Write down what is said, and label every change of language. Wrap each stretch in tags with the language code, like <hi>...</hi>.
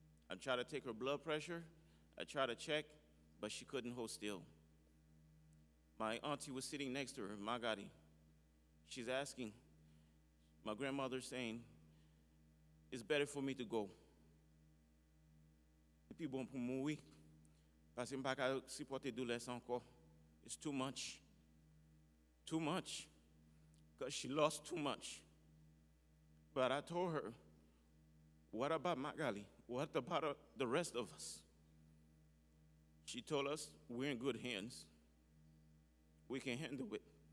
<en>I tried to take her blood pressure. I tried to check, but she couldn't hold still. My auntie was sitting next to her, Magadi. She's asking, my grandmother saying, it's better for me to go.</en> <fr>Et puis bon pour mourir, parce que je ne peux pas supporter douleur encore.</fr> <en>It's too much. Too much. Because she lost too much. But I told her, what about Magali? What about the rest of us? She told us we're in good hands. We can handle it.</en>